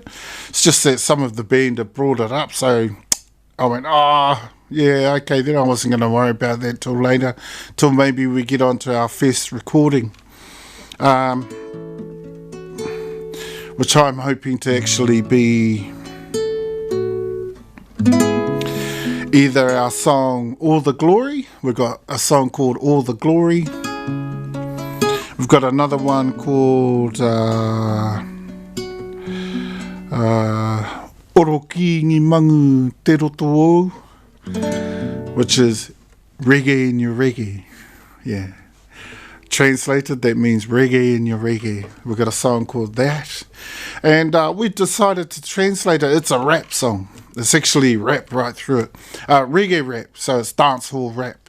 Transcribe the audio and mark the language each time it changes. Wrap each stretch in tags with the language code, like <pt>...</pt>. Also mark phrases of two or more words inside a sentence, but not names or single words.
<en>It's just that some of the band have brought it up, so I went, yeah, okay, then I wasn't going to worry about that till later, till maybe we get onto our first recording, which I'm hoping to actually be either our song All the Glory. We've got a song called All the Glory. We've got another one called Oroki ngi mangu te roto o, which is reggae in your reggae. Yeah. Translated, that means reggae in your reggae. We've got a song called that. And we decided to translate it. It's a rap song. It's actually rap right through it. Reggae rap, so it's dance hall rap.</en>